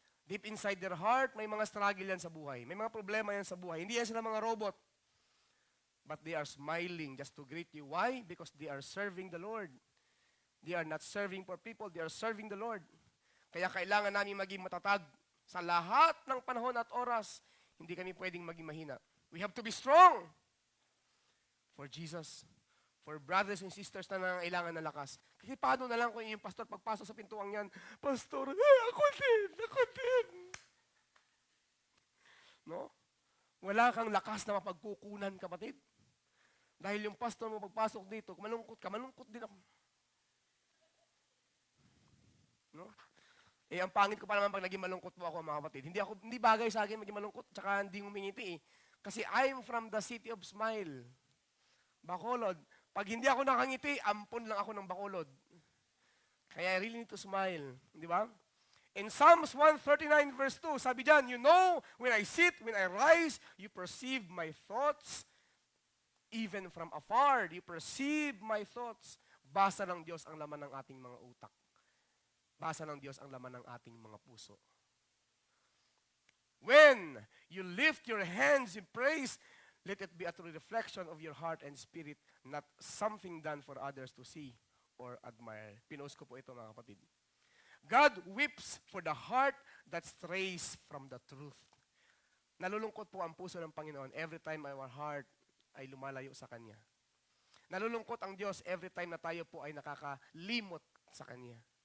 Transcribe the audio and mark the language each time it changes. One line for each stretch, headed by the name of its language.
English: Deep inside their heart,
Filipino: may mga struggle yan sa buhay. May mga problema yan sa buhay. Hindi yan sila mga robot.
English: But they are smiling just to greet you. Why? Because they are serving the Lord. They are not serving for people, they are serving the Lord.
Filipino: Kaya kailangan namin maging matatag sa lahat ng panahon at oras. Hindi kami pwedeng maging mahina.
English: We have to be strong for Jesus, for brothers and sisters
Filipino: na nangangailangan ng lakas. Kasi paano na lang kung yung pastor pagpasok sa pintuang yan, Pastor, ako din. No? Wala kang lakas na mapagkukunan, kapatid. Dahil yung pastor mo pagpasok dito, malungkot din ako. No? Ang pangit ko pa naman pag naging malungkot po ako, mga kapatid. Hindi bagay sa akin maging malungkot, tsaka hindi ngumingiti Kasi
English: I'm from the city of smile.
Filipino: Bacolod. Pag hindi ako nakangiti, ampon lang ako ng Bacolod.
English: Kaya I really need to smile.
Filipino: Di ba?
English: In Psalms 139 verse 2,
Filipino: sabi dyan,
English: you know, when I sit, when I rise, you perceive my thoughts. Even from afar, you perceive my thoughts.
Filipino: Basa ng Diyos ang laman ng ating mga utak. Basa ng Diyos ang laman ng ating mga puso.
English: When you lift your hands in praise, let it be a true reflection of your heart and spirit, not something done for others to see or admire.
Filipino: Pinost ko po ito, mga kapatid.
English: God weeps for the heart that strays from the truth.
Filipino: Nalulungkot po ang puso ng Panginoon
English: every time our heart
Filipino: ay lumalayo sa Kanya. Nalulungkot ang Diyos every time na tayo po ay nakakalimot sa Kanya.